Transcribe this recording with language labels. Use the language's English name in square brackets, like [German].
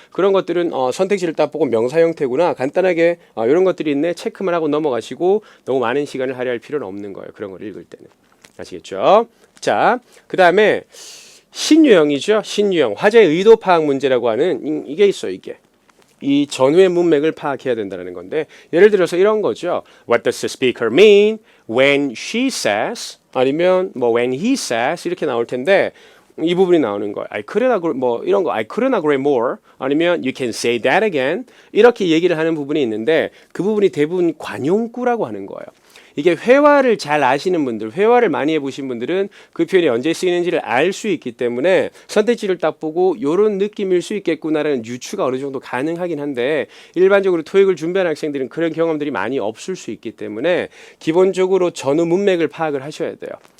[Korean] 그런 것들은 선택지를 딱 보고 명사 형태구나 간단하게 이런 것들이 있네 체크만 하고 넘어가시고 너무 많은 시간을 할애할 필요는 없는 거예요. 그런 걸 읽을 때는. 아시겠죠? 자, 그 다음에 신유형이죠. 신유형. 화제의 의도 파악 문제라고 하는 이게 있어요. 이게. 이 전후의 문맥을 파악해야 된다는 건데 예를 들어서 이런 거죠. [English] What does the speaker mean when she says [Korean] 아니면 뭐 [English] when he says [Korean] 이렇게 나올 텐데 이 부분이 나오는 거예요. [English] I couldn't agree [Korean] 뭐 이런 거 [English] I couldn't agree more [Korean] 아니면 [English] you can say that again [Korean] 이렇게 얘기를 하는 부분이 있는데 그 부분이 대부분 관용구라고 하는 거예요. 이게 회화를 잘 아시는 분들, 회화를 많이 해보신 분들은 그 표현이 언제 쓰이는지를 알 수 있기 때문에 선택지를 딱 보고 이런 느낌일 수 있겠구나라는 유추가 어느 정도 가능하긴 한데 일반적으로 토익을 준비하는 학생들은 그런 경험들이 많이 없을 수 있기 때문에 기본적으로 전후 문맥을 파악을 하셔야 돼요.